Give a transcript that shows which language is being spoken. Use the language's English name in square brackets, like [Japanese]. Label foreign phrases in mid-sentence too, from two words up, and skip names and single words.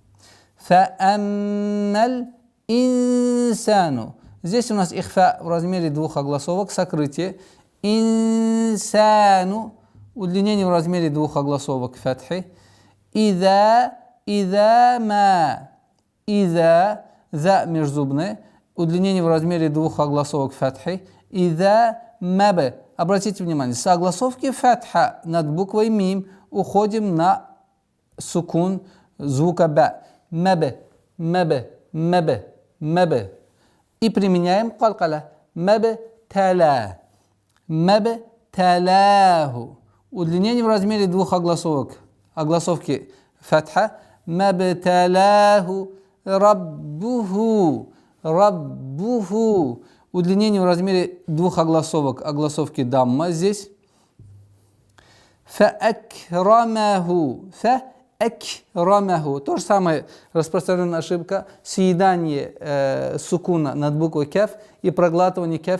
[Arabic] فأما الإنسان. [Russian] Здесь у нас ихфа в размере двух огласовок, сокрытие. Инсану удлинение в размере двух огласовок фатхи. [Arabic] إذا ما. [Russian] Иза за межзубное. Удлинение в размере двух огласовок фатхи. [Arabic] إذا ما ب. [Russian] Обратите внимание, с огласовки фатха над буквой мим уходим на сукун звука ба. [Arabic] ما ب، ما ب، ما ب، ما ب. [Russian] И применяем калкаля. [Arabic] ما ابتلى. ما ابتلاه. [Russian] Удлинение в размере двух огласовок. Огласовки фатха. [Arabic] ما ابتلاه ربه. Раббуху. [Russian] Удлинение в размере двух огласовок, огласовки дамма здесь. [Arabic] فأكرمه. فأكرمه. [Russian] То же самое распространенная ошибка. Съедание сукуна над буквой кеф и проглатывание кеф.